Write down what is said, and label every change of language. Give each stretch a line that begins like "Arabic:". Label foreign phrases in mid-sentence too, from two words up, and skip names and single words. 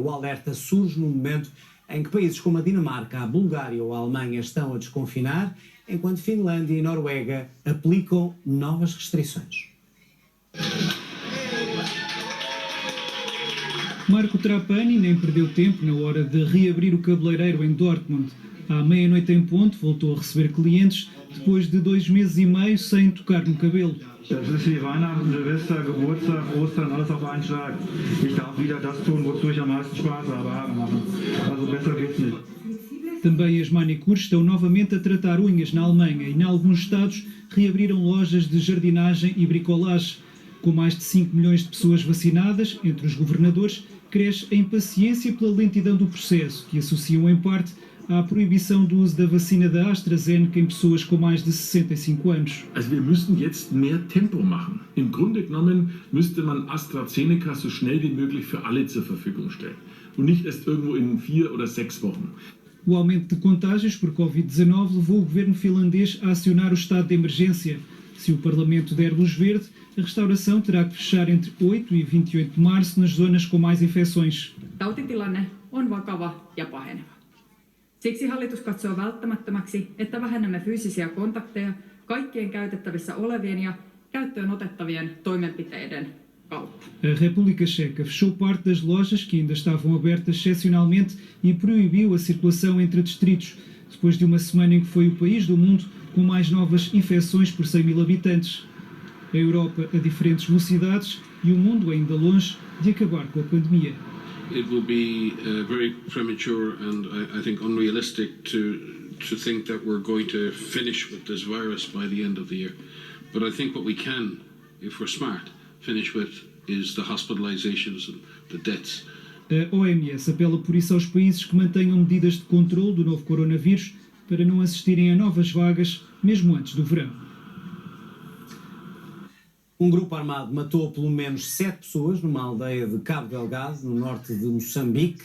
Portuguese: O alerta surge no momento em que países como a Dinamarca, a Bulgária ou a Alemanha estão a desconfinar, enquanto Finlândia e Noruega aplicam novas restrições. Marco Trapani nem perdeu tempo na hora de reabrir o cabeleireiro em Dortmund. À meia-noite em ponto voltou a receber clientes depois de 2 meses e meio sem tocar no cabelo.
German: Das ist wie Weihnachten, Silvester, Geburtstag, Ostern, alles auf einen Schlag. Ich darf wieder das tun, wozu ich am meisten Spaß habe, Haare machen. Also besser geht's nicht.
Portuguese: Também as manicures estão novamente a tratar unhas na Alemanha e, em alguns estados, reabriram lojas de jardinagem e bricolagem. Com mais de 5 milhões de pessoas vacinadas, entre os governadores, cresce a impaciência pela lentidão do processo, que associam em parte à proibição do uso da vacina da AstraZeneca em pessoas com mais de 65 anos.
German: Also wir müssen jetzt mehr Tempo machen. Im Grunde genommen müsste man AstraZeneca so schnell wie möglich für alle zur Verfügung stellen und nicht erst irgendwo in 4 oder 6 Wochen.
Portuguese: O aumento de contágios por Covid-19 levou o governo finlandês a acionar o estado de emergência. Se o Parlamento der luz verde, a restauração terá que fechar entre 8 e 28 de março nas zonas com mais infecções.
Finnish: Tautitilanne on vakava ja paheneva. Siksi hallitus katsoo välttämättömäksi, että vähennämme fyysisiä kontakteja kaikkien käytettävissä olevien ja käyttöön otettavien toimenpiteiden kautta.
Portuguese: A República Checa fechou parte das lojas que ainda estavam abertas excepcionalmente e proibiu a circulação entre distritos, depois de uma semana em que foi o país do mundo com mais novas infecções por 100.000 habitantes. A Europa a diferentes velocidades e o mundo ainda longe de acabar com a pandemia.
English: It will be very premature and I think unrealistic to think that we're going to finish with this virus by the end of the year. But I think what we can, if we're smart, finish with is the hospitalizations and the deaths.
Portuguese: A OMS apela por isso aos países que mantenham medidas de controle do novo coronavírus, para não assistirem a novas vagas, mesmo antes do verão. Um grupo armado matou pelo menos 7 pessoas numa aldeia de Cabo Delgado, no norte de Moçambique.